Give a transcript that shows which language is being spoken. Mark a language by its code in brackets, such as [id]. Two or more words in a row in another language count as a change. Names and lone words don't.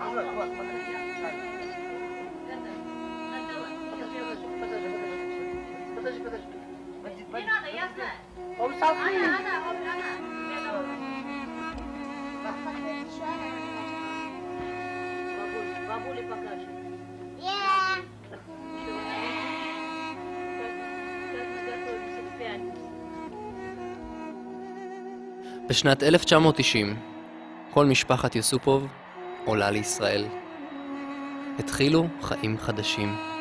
[ru] Не надо, я знаю. Он совсем. Бабуле покажет. [he] בשנת 1990, כל משפחת יוסופוב עולה לישראל. התחילו חיים חדשים.